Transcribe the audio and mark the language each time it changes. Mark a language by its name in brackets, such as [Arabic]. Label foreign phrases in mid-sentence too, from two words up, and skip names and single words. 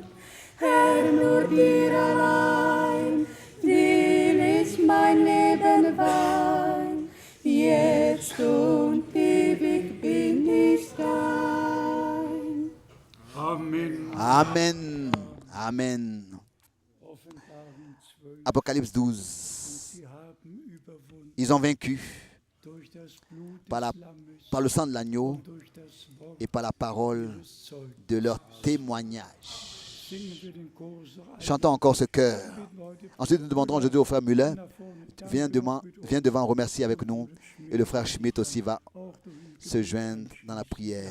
[German] Herr, nur dir allein will ich mein Leben weihen. Jetzt und ewig bin ich dein. Amen. Amen. Amen. Offenbarung 12. [French] Apocalypse 12. [German] Sie haben überwunden [French] Ils ont vaincu [German] durch das Blut [French] par, [German] des Lammes [French] par le sang de l'agneau [German] und durch das Wort [French] et par la parole de leur témoignage. Chantons encore ce chœur. Ensuite, nous demanderons aujourd'hui au frère Müller, viens devant remercier avec nous. Et le frère Schmidt aussi va se joindre dans la prière.